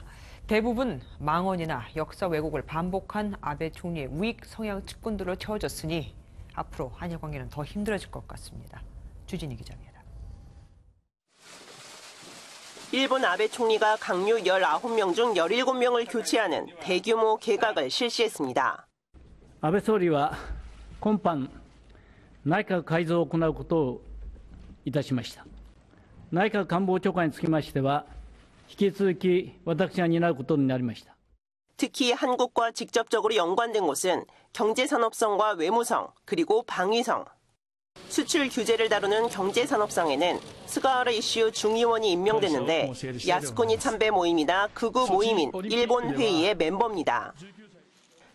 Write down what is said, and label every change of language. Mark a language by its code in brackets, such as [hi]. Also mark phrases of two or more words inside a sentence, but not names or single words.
[ko] 대부분 망언이나 역사 왜곡을 반복한 아베 총리의 우익 성향 측근들로 채워졌으니 앞으로 한일 관계는 더 힘들어질 것 같습니다. 주진희 기자입니다. 일본 아베 총리가 강요 19명 중 17명을 교체하는 대규모 개각을 실시했습니다. [ja] 安倍総理は今般内閣改造を行うことをいたしました。内閣官房長官につきましては引き続き私が担うことになりました。 [ko] 특히 한국과 직접적으로 연관된 곳은 경제산업성과 외무성, 그리고 방위성. 수출 규제를 다루는 경제산업성에는 스가와라 이슈 중의원이 임명됐는데 야스쿠니 참배 모임이나 극우 모임인 일본 회의의 멤버입니다.